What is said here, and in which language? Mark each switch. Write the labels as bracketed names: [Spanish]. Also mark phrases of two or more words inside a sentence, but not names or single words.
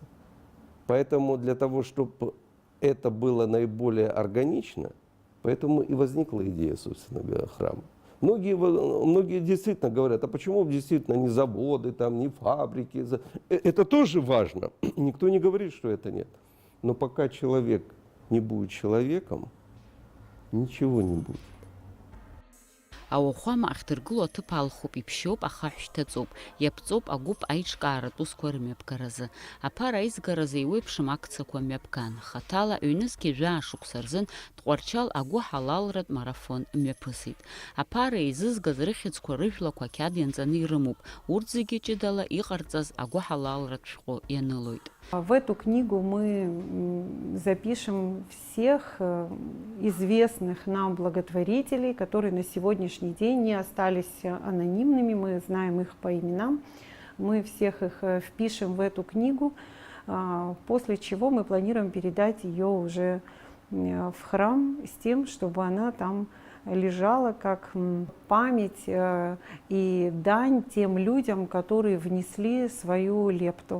[Russian] Поэтому для того, чтобы это было наиболее органично, поэтому и возникла идея, собственно говоря, храма. Многие действительно говорят, а почему действительно не заводы, там, не фабрики? Это тоже важно. Никто не говорит, что это нет. Но пока человек не будет человеком, ничего не будет. [Abkhazian] Ауахәама ахьдыргыло аҭыԥ алхуп, иԥшьоуп, ахаҳә шьҭаҵоуп, иаԥҵоуп агәыԥ аиҿкааратә усқәа рымҩаԥгаразы. Аԥара аизгаразы еиуеиԥшым акциақәа мҩаԥган. Хаҭала ҩнызқьи жәаа-шықәса рзын Тҟәарчал агәы ҳалалратә марафон мҩаԥысит. Аԥара еизызгаз рыхьӡқәа рыжәлақәа ақьаад ианҵаны ирымоуп. Урҭ зегьы ҷыдала иҟарҵаз агәы ҳалалратә шәҟәы ианылоит. [Russian] В эту книгу мы запишем всех известных нам благотворителей, которые на сегодняшний день не остались анонимными, мы знаем их по именам. Мы всех их впишем в эту книгу, после чего мы планируем передать ее уже в храм с тем, чтобы она там лежала как память и дань тем людям, которые внесли свою лепту.